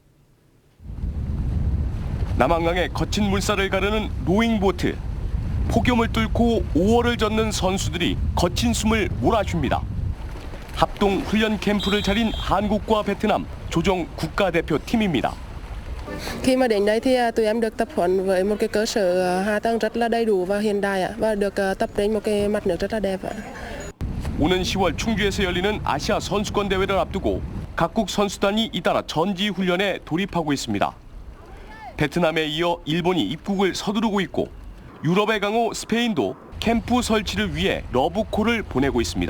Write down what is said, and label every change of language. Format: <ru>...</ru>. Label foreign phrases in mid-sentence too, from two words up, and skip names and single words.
<ko>남한강의 거친 물살을 가르는 로잉보트. 폭염을 뚫고 5월을 젓는 선수들이 거친 숨을 몰아줍니다. 합동 훈련 캠프를 차린 한국과 베트남 조정 국가대표팀입니다.</ko> <vi>Khi mà đến đây thì tụi em được tập huấn với một cái cơ sở hạ tầng rất là đầy đủ và hiện đại và được tập trên một cái mặt nước rất là đẹp.</vi> <ko>오는 10월 충주에서 열리는 아시아 선수권 대회를 앞두고 각국 선수단이 잇따라 전지 훈련에 돌입하고 있습니다. 베트남에 이어 일본이 입국을 서두르고 있고 유럽의 강호 스페인도 캠프 설치를 위해 러브콜을 보내고 있습니다.</ko>